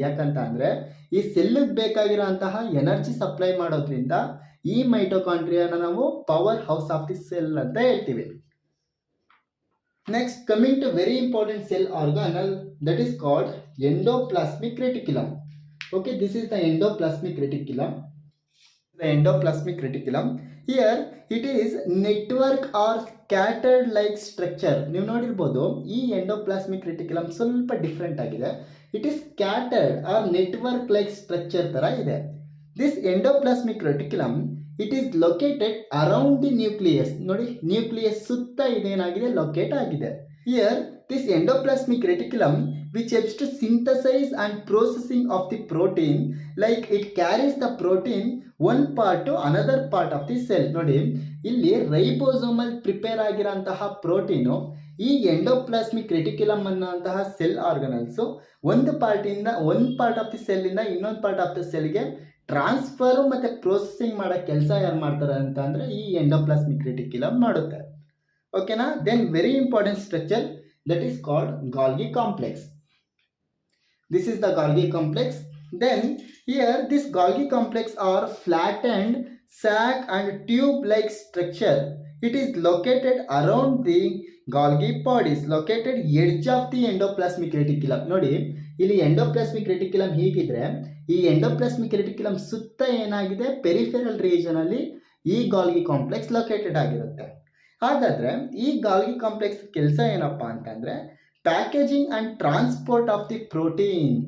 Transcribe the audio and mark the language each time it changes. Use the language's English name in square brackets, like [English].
[Kannada] ಯಾಕಂತ ಅಂದ್ರೆ ಈ ಸೆಲ್ಗೆ ಬೇಕಾಗಿರೋಂತಹ ಎನರ್ಜಿ ಸಪ್ಲೈ ಮಾಡೋದ್ರಿಂದ ಈ ಮೈಟೋಕಾಂಡ್ರಿಯಾನ ನಾವು [English] power house of the cell [Kannada] ಅಂತ ಹೇಳ್ತೀವಿ. [English] Next, coming to very important cell organelle, that is called endoplasmic reticulum. Okay, this is the endoplasmic reticulum. The endoplasmic reticulum. Here it is network or scattered like structure. [Kannada] ನೀವು ನೋಡಿರ್ಬೋದು, ಈ endoplasmic reticulum ಸ್ವಲ್ಪ different ಆಗಿದೆ. [English] it is scattered or network like structure [Kannada] ತರ ಇದೆ. [English] This endoplasmic reticulum it is located around the nucleus. [Kannada] ನೋಡಿ, nucleus ಸುತ್ತ ಇದೇನಾಗಿದೆ, locate ಆಗಿದೆ. [English] Here this endoplasmic reticulum which helps to synthesize and processing of the protein, like it carries the protein one part to another part of the cell. [Kannada] ನೋಡಿ, ಇಲ್ಲಿ ribosomal prepare ಆಗಿರೋಂತಹ protein ಈ endoplasmic reticulum ಅನ್ನೋಂತಹ cell organelles ಒಂದು part of the cell ಇಂದ ಇನ್ನೊಂದು part of the ಸೆಲ್ಗೆ transfer ಮತ್ತೆ processing ಮಾಡೋ ಕೆಲಸ ಯಾರು ಮಾಡ್ತಾರೆ ಅಂತ ಅಂದ್ರೆ ಈ ಎಂಡೋಪ್ಲಾಸ್ಮಿಕ್ ರೆಟಿಕ್ಯುಲಮ್ ಮಾಡುತ್ತೆ. [English] Okay na? Then very important structure that is called Golgi complex. This is the Golgi complex. Then here this Golgi complex are flattened sac and tube like structure. It is located around the Golgi pod, is located edge of the endoplasmic reticulum. [Kannada] ನೋಡಿ ಇಲ್ಲಿ endoplasmic reticulum ಹೀಗಿದ್ರೆ ಈ endoplasmic reticulum ಸುತ್ತ ಏನಾಗಿದೆ peripheral region ಅಲ್ಲಿ ಈ Golgi complex located ಆಗಿರುತ್ತೆ. ಹಾಗಾದ್ರೆ ಈ ಗಾಲ್ಗಿ ಕಾಂಪ್ಲೆಕ್ಸ್ ಕೆಲಸ ಏನಪ್ಪಾ ಅಂತಂದ್ರೆ [English] Packaging and transport of the protein.